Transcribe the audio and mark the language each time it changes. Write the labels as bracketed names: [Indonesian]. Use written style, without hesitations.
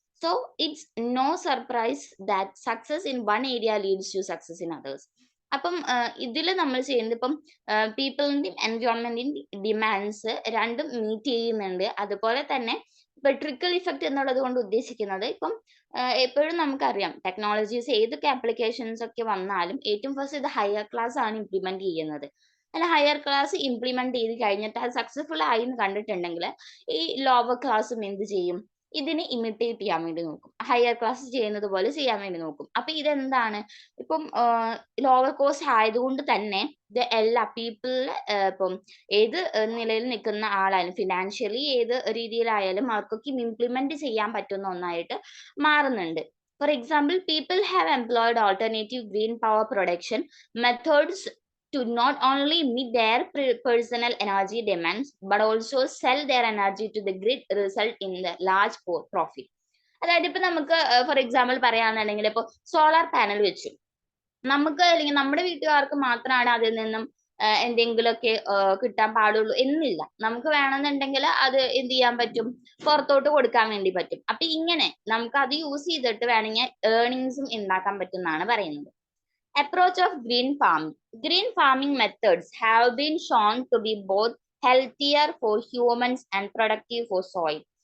[English] So it's no surprise that success in one area leads to success in others. [Malayalam] അപ്പം ഇതിൽ നമ്മൾ ചെയ്യുന്നത് ഇപ്പം പീപ്പിളിന്റെയും എൻവയോൺമെന്റിന്റെയും ഡിമാൻഡ്സ് രണ്ടും മീറ്റ് ചെയ്യുന്നുണ്ട്. അതുപോലെ തന്നെ ഇപ്പൊ ട്രിക്കിൾ ഇഫക്റ്റ് എന്നുള്ളത് കൊണ്ട് ഉദ്ദേശിക്കുന്നത് ഇപ്പം എപ്പോഴും നമുക്കറിയാം ടെക്നോളജീസ് ഏതൊക്കെ ആപ്ലിക്കേഷൻസ് ഒക്കെ വന്നാലും ഏറ്റവും ഫസ്റ്റ് ഇത് ഹയർ ക്ലാസ് ആണ് ഇംപ്ലിമെന്റ് ചെയ്യുന്നത്. അല്ല ഹയർ ക്ലാസ് ഇംപ്ലിമെന്റ് ചെയ്ത് കഴിഞ്ഞിട്ട് അത് സക്സസ്ഫുൾ ആയി എന്ന് കണ്ടിട്ടുണ്ടെങ്കിൽ ഈ ലോവർ ക്ലാസ്സും എന്ത് ചെയ്യും, ഇതിനെ ഇമിറ്റേറ്റ് ചെയ്യാൻ വേണ്ടി നോക്കും, ഹയർ ക്ലാസ് ചെയ്യുന്നത് പോലെ ചെയ്യാൻ വേണ്ടി നോക്കും. അപ്പൊ ഇതെന്താണ്, ഇപ്പം ലോവർ കോസ്റ്റ് ആയതുകൊണ്ട് തന്നെ ഇത് എല്ലാ പീപ്പിളിലെ ഇപ്പം ഏത് നിലയിൽ നിൽക്കുന്ന ആളായാലും ഫിനാൻഷ്യലി ഏത് രീതിയിലായാലും അവർക്കൊക്കെ ഇംപ്ലിമെന്റ് ചെയ്യാൻ പറ്റുന്ന ഒന്നായിട്ട് മാറുന്നുണ്ട്. [English] For example, people have employed alternative green power production methods to not only meet their personal energy demands but also sell their energy to the grid, result in the large profit. [Malayalam] അതായത് ഇപ്പൊ നമുക്ക് for example പറയാന്നുണ്ടെങ്കിൽ ഇപ്പൊ solar panel വെച്ചു നമുക്ക് അല്ലെങ്കിൽ നമ്മുടെ വീട്ടുകാർക്ക് മാത്രമാണ് അതിൽ നിന്നും എന്തെങ്കിലുമൊക്കെ കിട്ടാൻ പാടുള്ളൂ എന്നില്ല. നമുക്ക് വേണമെന്നുണ്ടെങ്കിൽ അത് എന്ത് ചെയ്യാൻ പറ്റും, പുറത്തോട്ട് കൊടുക്കാൻ വേണ്ടി പറ്റും. അപ്പൊ ഇങ്ങനെ നമുക്ക് അത് യൂസ് ചെയ്തിട്ട് വേണമെങ്കിൽ ഏർണിങ്സും ഉണ്ടാക്കാൻ പറ്റും എന്നാണ് പറയുന്നത്. [English] Approach of green farming. Green farming methods have been shown to be both healthier for humans and productive for soil.